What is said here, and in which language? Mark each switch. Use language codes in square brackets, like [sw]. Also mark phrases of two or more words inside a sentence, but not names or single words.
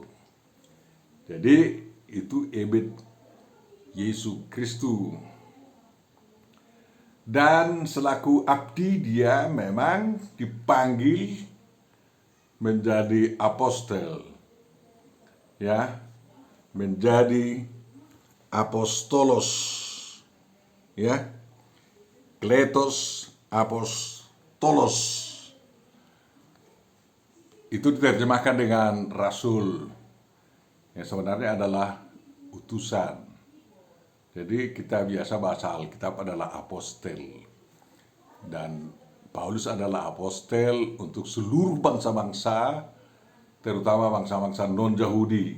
[id] Jadi itu Eved Yesus Kristus. Dan selaku abdi dia memang dipanggil menjadi apostel. Ya, menjadi apostolos. [el] Ya. Kletos apostolos. [id] Itu diterjemahkan dengan rasul. Yang sebenarnya adalah utusan. Jadi kita biasa bahasa Alkitab adalah apostel. Dan Paulus adalah apostel untuk seluruh bangsa-bangsa, terutama bangsa-bangsa non-Yahudi.